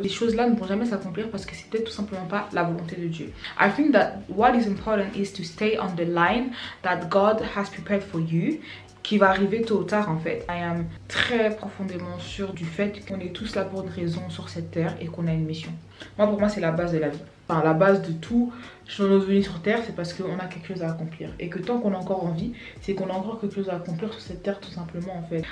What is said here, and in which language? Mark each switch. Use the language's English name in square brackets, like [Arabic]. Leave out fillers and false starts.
[French] Les choses là ne vont jamais s'accomplir parce que c'est peut-être tout simplement pas la volonté de Dieu. [English] I think that what is important is to stay on the line that God has prepared for you, [French] qui va arriver tôt ou tard en fait. [English] I am [French] très profondément sûre du fait qu'on est tous là pour une raison sur cette terre et qu'on a une mission. Moi pour moi c'est la base de la vie. Enfin, la base de tout, sur notre venue sur terre, c'est parce qu'on a quelque chose à accomplir. Et que tant qu'on a encore envie, c'est qu'on a encore quelque chose à accomplir sur cette terre, tout simplement, en fait.